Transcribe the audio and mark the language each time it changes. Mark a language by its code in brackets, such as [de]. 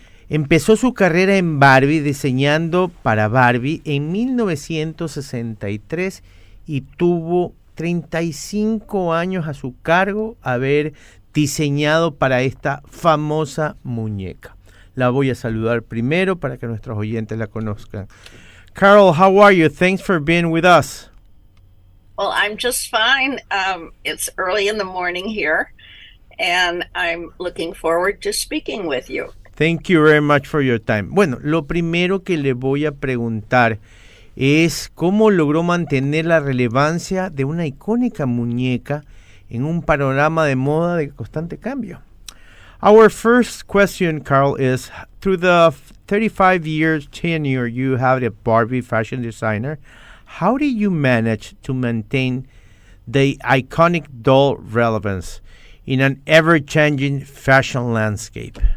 [es] Empezó su carrera en Barbie diseñando para Barbie en 1963 y tuvo 35 años a su cargo haber diseñado para esta famosa muñeca. La voy a saludar primero para que nuestros oyentes la conozcan. [en] Carol, how are you? Thanks for being with us. Well, I'm just fine. It's early in the morning here, and I'm looking forward to speaking with you. Thank you very much for your time. [es] Bueno, lo primero que le voy a preguntar es cómo logró mantener la relevancia de una icónica muñeca en un panorama de moda de constante cambio. [en] Our first question, Carl, is through the 35 years tenure you have as a Barbie fashion designer, how did you manage to maintain the iconic doll relevance in an ever-changing fashion landscape?